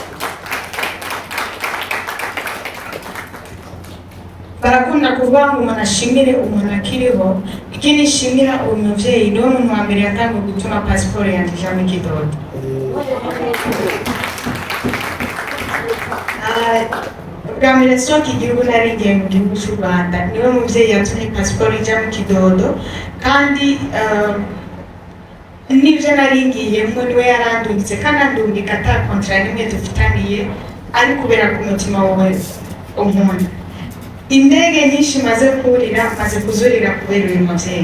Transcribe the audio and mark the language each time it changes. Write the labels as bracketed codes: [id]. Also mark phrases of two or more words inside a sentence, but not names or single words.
[rn] Barakunda kuvuga ngo umuntu ashimire umuntu akiriho. Ikindi nshimira uyu mubyeyi niwe muntu wa mbere yatangiye gutuma pasiporo yanjye ija mu Kidodo. Bwa mbere sohoka igihugu naringiye mu gihugu cy'u Rwanda, niwe mubyeyi yatumye pasiporo ija mu Kidodo, kandi n'ibyo naringiyemo niwe yarandungitse, kandi andungika ata kontra n'imwe dufitaniye, ari kubera ku mutima wawe umuntu. Indege nyinshi maze kurira, maze kuzurira kubera uyu mubyeyi.